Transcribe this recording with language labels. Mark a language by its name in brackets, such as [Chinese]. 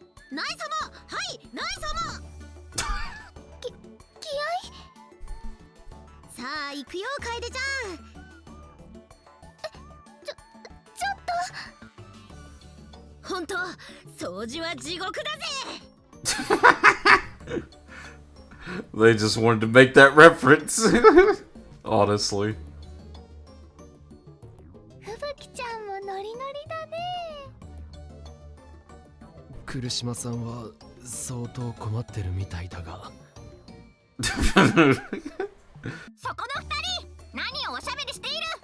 [Japanese] ナエ様。はい、ナエ様。気合。さあ行くよ楓ちゃん。ちょっと。ほんと掃除は地獄だぜ。 [English] They just wanted to make that reference. Honestly. [Japanese] ふぶきちゃんもノリノリだね。来島さんは相当困ってるみたいだが。そこの二人、何をおしゃべりしている。